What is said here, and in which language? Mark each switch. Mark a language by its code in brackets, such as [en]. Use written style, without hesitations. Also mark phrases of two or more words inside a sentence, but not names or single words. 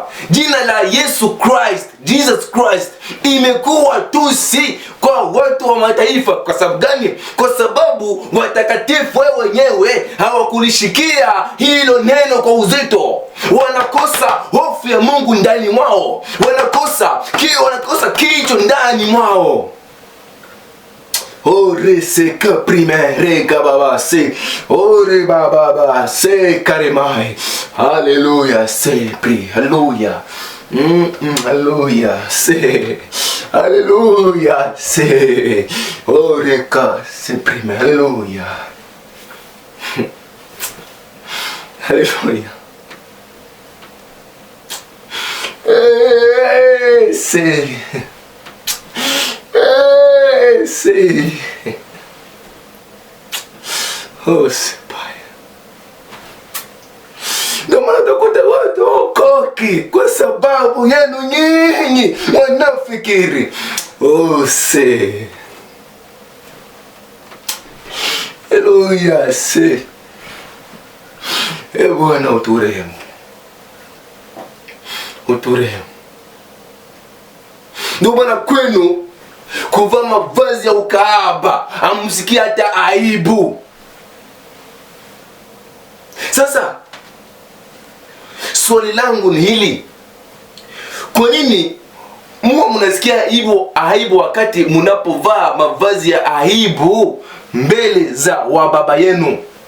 [sw] Jina la Yesu Christ, Jesus Christ, imekuwa tusi kwa watu wa mataifa. Kwa sababu gani? Kwa sababu watakatifu wenyewe hawakulishikia hilo neno kwa uzito. Wanakosa hofu ya Mungu ndani mwao, wanakosa kicho ndani mwao. Ore se kaprimere kababa se ore baba se karemai. Hallelujah se pri hallelujah. Hallelujah se hallelujah se ore ka se prime hallelujah. Hallelujah. Se see. Oh, Sepaya. Ndio maana utakuta watu okoki kwa sababu yenu nyinyi wanafikiri. Oh, see. Hallelujah, see. Bwana uturehemu. Uturehemu. Ndio maana kwenu kuvaa mavazi ya ukahaba amsikia hata aibu. Sasa swali langu ni hili: kwa nini mnasikia aibu wakati mnapovaa mavazi ya aibu mbele za wababa yenu?